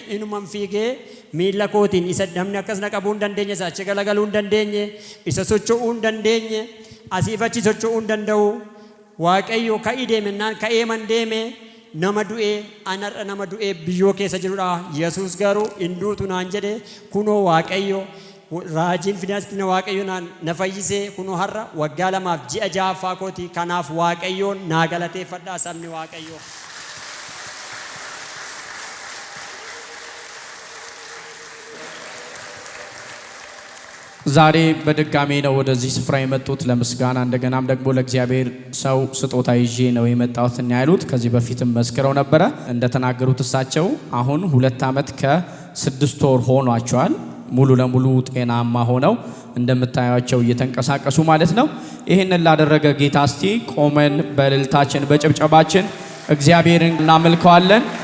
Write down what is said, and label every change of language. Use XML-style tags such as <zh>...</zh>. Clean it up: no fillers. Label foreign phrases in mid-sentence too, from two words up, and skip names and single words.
<om>inuman fiigee miilla kootiin isa namni akkas na qabuu hin dandeenye isa achi galagaluu hin dandeenye isa socho'uu hin dandeenye asiif achi socho'uu hin danda'u waaqayyo ka'i deeminaan ka'ee man deeme nama du'e anarra nama du'e biyyoo keessa jirudha yesuus garuu induutu naan jedhe kunoo waaqayyo raajiin fidaastina waaqayyo na fayyisee kunoo har'a waggaa 2 ji'a 6 kooti kanaaf waaqayyoon naa galateeffadhaa sabni waaqayyo</om> <am>ዛሬ በድጋሜ ነው ወደዚህ ስፍራ የመጡት ለምስጋና እንደገናም ደግሞ ለእግዚአብሔር ሰው ስጦታ ይዤ ነው የመጣሁት እና ያሉት ከዚህ በፊትም መስክረው ነበረ እንደተናገሩት እሳቸው አሁን 2 ዓመት ከ6 ወር ሆኗቸዋል ሙሉ ለሙሉ ጤናማ ሆነው እንደምታዩቸው እየተንቀሳቀሱ ማለት ነው። ይህንን ላደረገ ጌታ እስቲ ቆመን በእልልታችን በጭብጨባችን እግዚአብሔርን እናመልከዋለን።</am>